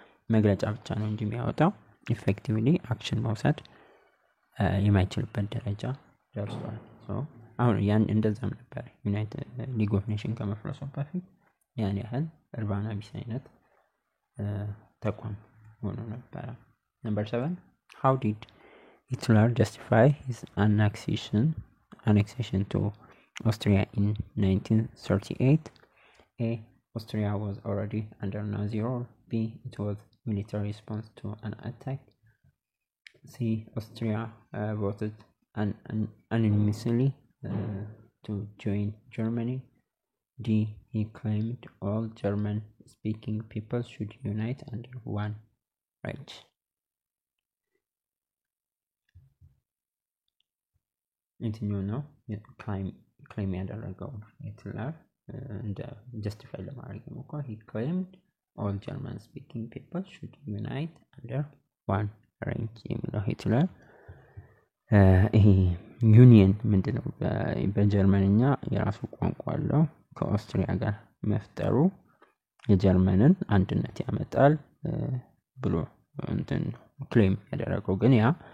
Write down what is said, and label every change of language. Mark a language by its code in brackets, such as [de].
[am] መግለጫ ብቻ ነው እንጂ የሚያወጣው ኤፌክቲቭሊ አክሽን መውሰድ የማይችልበት ደረጃ ደርሷል። አሁን ያን እንደዛም ነበር ዩናይትድ ሊግ ኦፍ ኔሽን ከመፍረሱ በፊት ያን ያህል እርባና ቢስ አይነት ተቋም ሆኖ ነበር። [en] Number 7, how did Hitler justify his annexation to Austria in 1938? A. Austria was already under Nazi rule. B. It was military response to an attack. C. Austria voted unanimously to join Germany. D. He claimed all German-speaking people should unite under one Reich. [am] የትኛው ነው ክሌም ያደረገው ሂትለር እንደ ጀስቲፋይ ለማድረግ ሞክሯል? [en] He claimed all German-speaking people should unite under one Reich [am] የሚለው ሂትለር ይሄ ዩኒየን ምንድነው በጀርመንኛ የራሱ ቋንቋ አለው ከኦስትሪያ ጋር መፍጠሩ የጀርመንን አንድነት ያመጣል ብሎ እንትን ክሌም ያደረገው ግን ያ